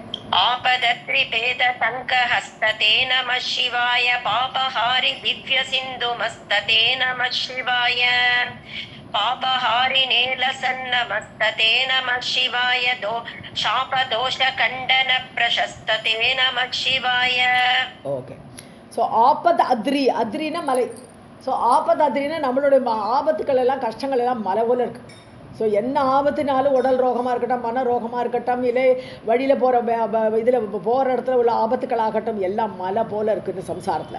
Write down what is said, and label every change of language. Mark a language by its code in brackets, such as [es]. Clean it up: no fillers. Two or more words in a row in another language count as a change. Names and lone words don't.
[sa] आपदत्रिपेद टङ्कहस्तते नमः शिवाय पापहारि दिव्यसिन्धुमस्तते नमः शिवाय पापहारिणे लसन्नमस्तते नमः शिवाय शापदोषखण्डन प्रशस्तते नमः शिवाय. [ta] ஓகே. ஸோ [sa] आपद् अद्रि, [ta] அத்ரினா மலை. ஸோ ஆபத் அத்ரினா நம்மளுடைய ஆபத்துக்கள் எல்லாம் கஷ்டங்கள் எல்லாம் மலை போல இருக்குது. ஸோ என்ன ஆபத்துனாலும் உடல் ரோகமாக இருக்கட்டும், மன ரோகமாக இருக்கட்டும், இல்லை வழியில் போகிற இதில் போகிற இடத்துல உள்ள ஆபத்துக்களாகட்டும், எல்லாம் மலை போல் இருக்குது சம்சாரத்தில்.